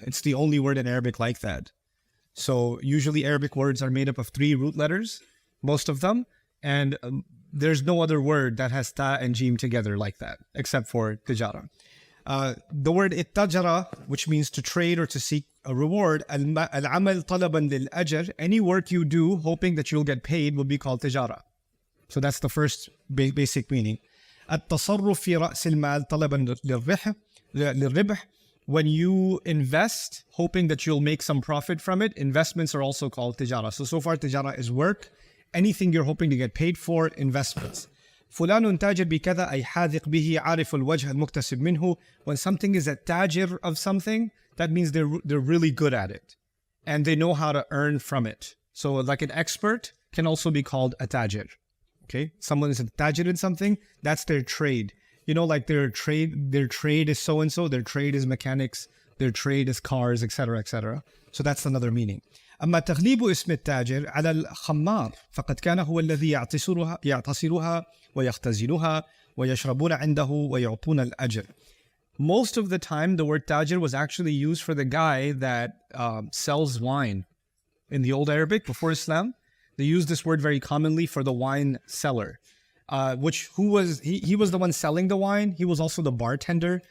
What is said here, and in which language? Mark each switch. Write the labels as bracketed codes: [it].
[en] It's the only word in Arabic like that. So usually Arabic words are made up of 3 root letters, most of them, and there's no other word that has ta and jim together like that, except for tijara. The word ittajara, which means to trade or to seek a reward, al-amal talaban lil-ajr, any work you do hoping that you'll get paid will be called tijara. So that's the first basic meaning. [ar] التصرف في رأس المال طلبا للربح. [en] When you invest, hoping that you'll make some profit from it, investments are also called tijara. So far tijara is work. Anything you're hoping to get paid for, investments. [ar] فلان تاجر بكذا أي حاذق به عارف الوجه المكتسب منه. [en] When something is a tajir of something, that means they're really good at it. And they know how to earn from it. So like an expert can also be called a tajir. Okay, someone is a tajir in something, that's their trade. Like their trade is so-and-so, their trade is mechanics, their trade is cars, etc., etc. So that's another meaning. [ar] أما تغليب اسم التاجر على الخمار فقد كان هو الذي يعتصرها ويختزلها ويشربون عنده ويعطون الأجر. [en] Most of the time, the word tajir was actually used for the guy that sells wine. In the old Arabic, before Islam, they used this word very commonly for the wine seller. He was the one selling the wine. He was also the bartender.